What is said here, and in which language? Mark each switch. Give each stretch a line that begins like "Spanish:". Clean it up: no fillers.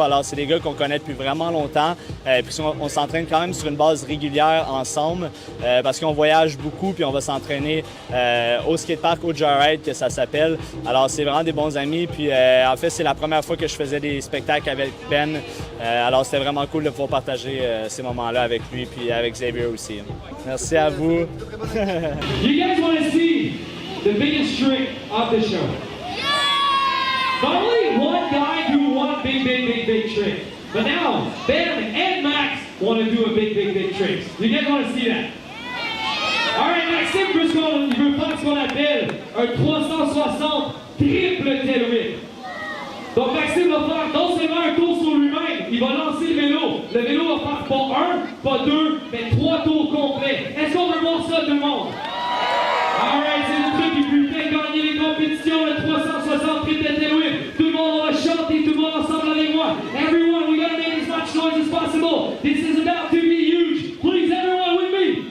French: Alors, c'est des gars qu'on connaît depuis vraiment longtemps. Puis on s'entraîne quand même sur une base régulière ensemble parce qu'on voyage beaucoup puis on va s'entraîner au skatepark, au Joyride, que ça s'appelle. Alors, c'est vraiment des bons amis. Puis, en fait, c'est la première fois que je faisais des spectacles avec Ben. Alors, c'était vraiment cool de pouvoir partager ces moments-là avec lui puis avec Xavier aussi. Merci à vous.
English: You guys want to see the biggest trick of the show? Not only one guy do one big trick, but now Ben and Max want to do a big trick. You guys want to see that?
French: All right, Maxime veut faire ce qu'on appelle un 360 triple tail whip. Donc Maxime va faire non seulement un tour sur lui-même, il va lancer le vélo. Le vélo va faire pas 1, pas 2, mais 3 tours complets. Est-ce qu'on veut voir ça tout le monde? Alright, c'est le truc qui peut faire gagner les compétitions, le 360 triple tail whip. Tout le monde va chanter, tout le monde ensemble avec moi.
English: Everyone, we gotta make as much noise as possible. This is about to be huge. Please, everyone with me.